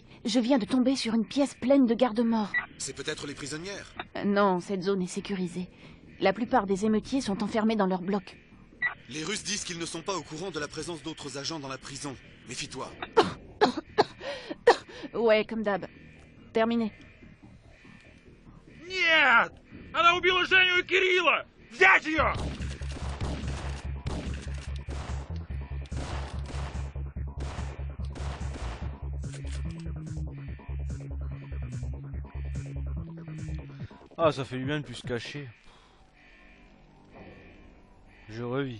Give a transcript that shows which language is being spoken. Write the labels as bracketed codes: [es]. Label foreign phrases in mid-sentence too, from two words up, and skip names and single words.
[fr] Je viens de tomber sur une pièce pleine de gardes-morts. C'est peut-être les prisonnières. Non, cette zone est sécurisée. La plupart des émeutiers sont enfermés dans leur bloc. Les Russes disent qu'ils ne sont pas au courant de la présence d'autres agents dans la prison. Méfie-toi. Ouais, comme d'hab. Terminé. [ru] Нет! Она убила Женю и Кирилла! Взять ее! [fr] Ah, ça fait du bien de plus se cacher. Je revis.